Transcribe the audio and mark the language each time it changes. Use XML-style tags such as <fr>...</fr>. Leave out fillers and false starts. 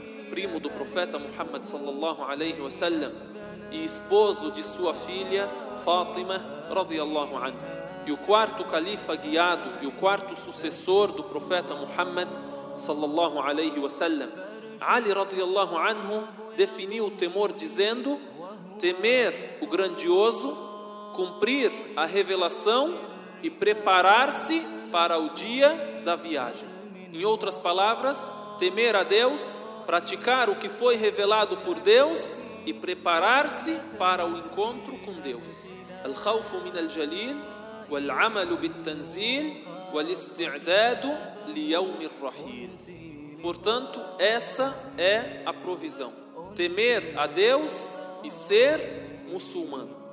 <pt>primo do profeta Muhammad sallallahu alaihi wasallam e esposo de sua filha Fatima, radiyallahu anhu, e o quarto califa guiado e o quarto sucessor do profeta Muhammad sallallahu alaihi wasallam, Ali radiyallahu anhu, definiu o temor dizendo: temer o grandioso, cumprir a revelação e preparar-se para o dia da viagem. Em outras palavras, temer a Deus, praticar o que foi revelado por Deus e preparar-se para o encontro com Deus.</pt> <ar>الخوف من الجليل والعمل بالتنزيل والاستعداد ليوم الرحيل.</ar> <pt>Portanto, essa é a provisão: temer a Deus e ser muçulmano.</pt>